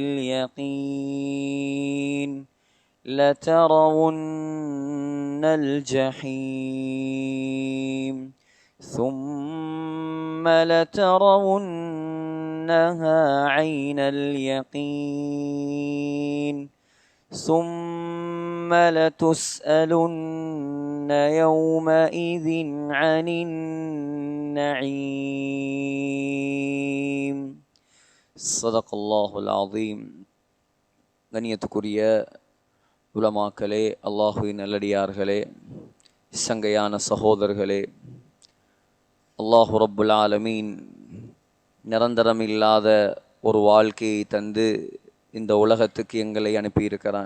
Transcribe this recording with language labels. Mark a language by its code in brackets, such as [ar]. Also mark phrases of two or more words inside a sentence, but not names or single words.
[ar] اليقين لترون الجحيم ثم لترونها عين اليقين ثم لتسألن يومئذ عن النعيم. صدق الله العظيم. [ta] கண்ணியத்துக்குரிய உலமாக்களே, அல்லாஹுவின் நல்லடியார்களே, சங்கையான சகோதரர்களே, [ar] الله رب العالمين [ta] நிரந்தரமில்லாத ஒரு வாழ்க்கையை தந்து இந்த உலகத்துக்கு எங்களை அனுப்பியிருக்கிறான்.